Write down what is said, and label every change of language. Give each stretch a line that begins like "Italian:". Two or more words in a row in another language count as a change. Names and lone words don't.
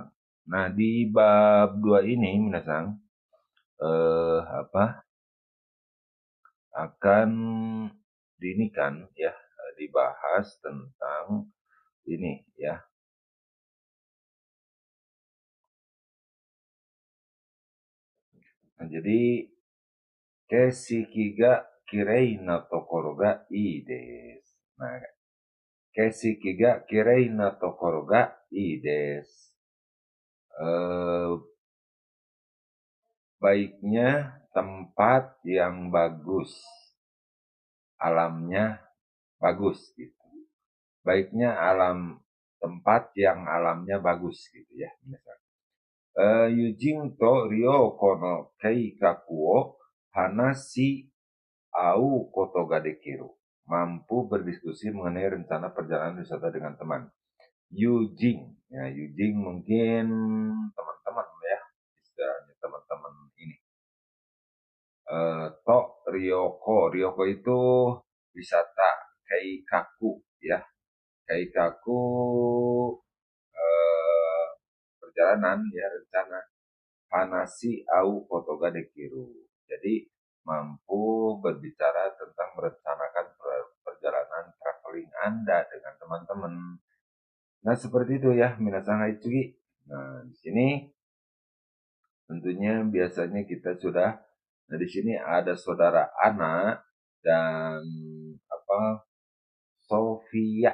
Indonesian: Nah, di bab 2 ini minasang apa akan kan ya, dibahas tentang ini ya. Nah, jadi
Japanese: 景色がきれいのところがいいです. Nah, 景色がきれいのところがいいです.
Indonesian: Baiknya tempat yang bagus, alamnya bagus gitu. Baiknya tempat yang alamnya bagus gitu ya.
Japanese: 友人と旅行の計画を話し合うことができる.
Indonesian: Mampu berdiskusi mengenai rencana perjalanan wisata dengan teman. Yujing. Ya, Yujing mungkin teman-teman ya. Istilahnya teman-teman ini.
Japanese: と旅行.
Indonesian: Ryoko itu wisata. Keikaku ya. Keikaku eh, perjalanan ya, rencana.
Japanese: 話し合うことができる.
Indonesian: Jadi mampu berbicara tentang merencanakan perjalanan traveling Anda dengan teman-teman. Nah, seperti itu ya,
Japanese: みなさんはい次.
Indonesian: Nah, di sini tentunya biasanya kita sudah, nah di sini ada saudara Ana dan apa Sofia.